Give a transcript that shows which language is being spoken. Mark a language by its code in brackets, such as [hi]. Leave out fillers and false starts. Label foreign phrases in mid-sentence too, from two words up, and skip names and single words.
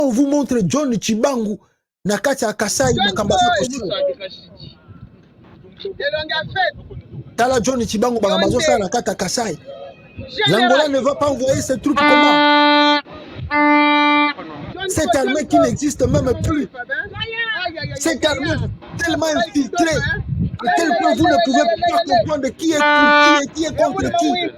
[fr] On vous montre [ln] John Chibangu nakati ya Kasai makambazo Tala John Chibangu makambazo ça nakati ya Kasai. [fr] L'Angola ne va pas envoyer ses troupes comment? Cette armée qui n'existe même plus. Cette armée tellement infiltrée à tel point vous ne pouvez pas comprendre qui est pour qui et qui est contre qui.